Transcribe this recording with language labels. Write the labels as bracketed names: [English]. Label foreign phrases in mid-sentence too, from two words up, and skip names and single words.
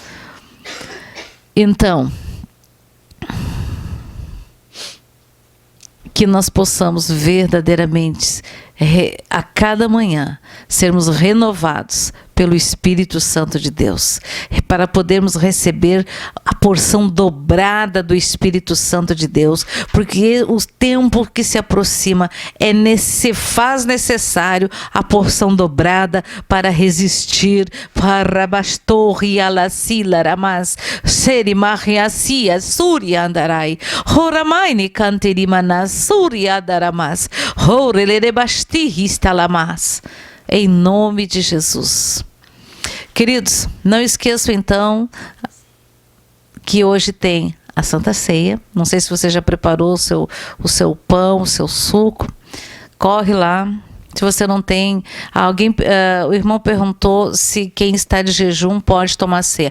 [Portuguese] Então, que nós possamos verdadeiramente, a cada manhã, sermos renovados pelo Espírito Santo de Deus, para podermos receber a porção dobrada do Espírito Santo de Deus, porque o tempo que se aproxima se faz necessário a porção dobrada para resistir. Para bastorri alasila ramas seri mariasia surya andarai horamaini canterimana surya daramas horelere basti histalamas. Em nome de Jesus. Queridos, não esqueçam então que hoje tem a Santa Ceia. Não sei se você já preparou o seu pão, o seu suco. Corre lá. Se você não tem, o irmão perguntou se quem está de jejum pode tomar ceia.